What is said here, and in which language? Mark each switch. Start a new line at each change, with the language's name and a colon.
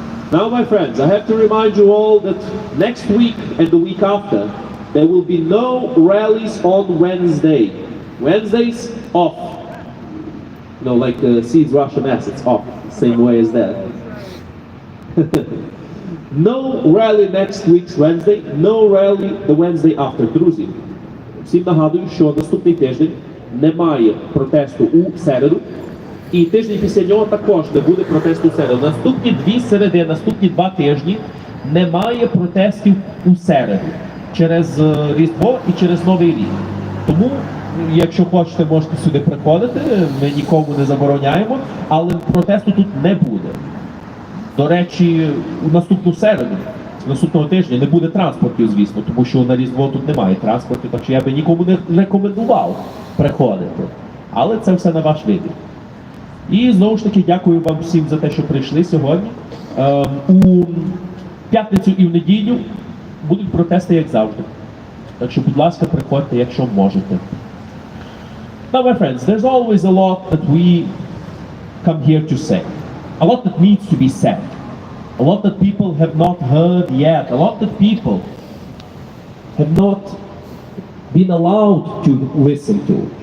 English: Now, my friends, I have to remind you all that next week and the week after, there will be no rallies on Wednesday. Wednesdays off. You know, like Seeds Russian assets off, same way as that. No rally next week's Wednesday, no rally the Wednesday after.
Ukrainian: Друзі, всім нагадую, що наступний тиждень немає протесту у середу, і тиждень після нього також не буде протесту у середу. Наступні дві середи, наступні 2 тижні немає протестів у середу через Різдво і через Новий рік. Тому, якщо хочете, можете сюди приходити, ми нікому не забороняємо, але протесту тут не буде. До речі, у наступну середу, наступного тижня не буде транспортів, звісно, тому що на Різдво тут немає транспортів, так що я би нікому не рекомендував приходити. Але це все на ваш вибір. І знову ж таки дякую вам всім за те, що прийшли сьогодні. У п'ятницю і в неділю будуть протести, як завжди. Так що, будь ласка, приходьте, якщо можете.
English: Now, my friends, there's always a lot that we come here to say. A lot that needs to be said. A lot that people have not heard yet. A lot that people have not been allowed to listen to.